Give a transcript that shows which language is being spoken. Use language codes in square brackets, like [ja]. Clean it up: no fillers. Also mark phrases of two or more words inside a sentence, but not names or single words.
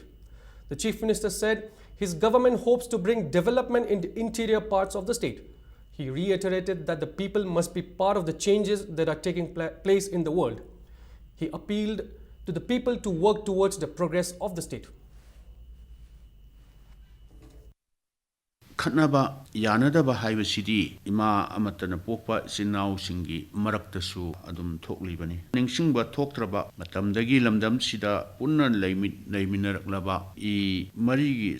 [en] The Chief Minister said his government hopes to bring development in the interior parts of the state. He reiterated that the people must be part of the changes that are taking place in the world. He appealed to the people to work towards the progress of the state. [mni] Khatnaba yanadaba haibasidi ima amatana pokpa sinnausinggi maraktasu adum thoklibani ningsingba thoktraba matamdagi lamdam sida punna leiminaraklaba I marigi